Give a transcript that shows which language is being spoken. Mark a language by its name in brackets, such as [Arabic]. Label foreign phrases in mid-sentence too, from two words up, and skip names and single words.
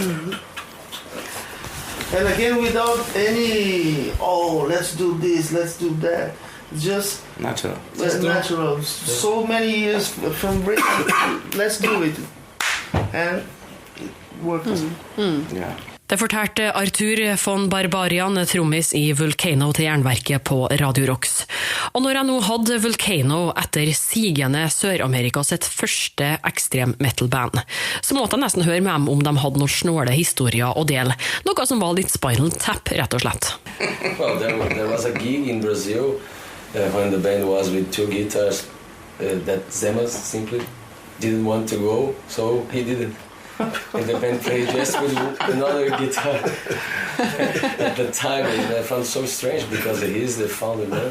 [English] And again, without any, let's do this, let's do that. Just natural. Natural. So many years from Britain, let's do it. And it worked. Yeah. [Norwegian] Det fortalte Arthur von Barbarian, trommis i Vulcano til Jernverket på Radio Rocks. Og når jeg nå hadde Vulcano etter sigende Sør-Amerikas sitt første ekstremmetalband, så måtte jeg nesten høre med dem om de hadde noen snåle historier å dele. Noe som var litt Spinal Tap, rett og slett. [English] Well, there was a gig in Brazil when the band was with 2 guitars that Zema simply didn't want to go, so he didn't. and the band played just with another guitar. At the time, I found so strange because he's the founder member.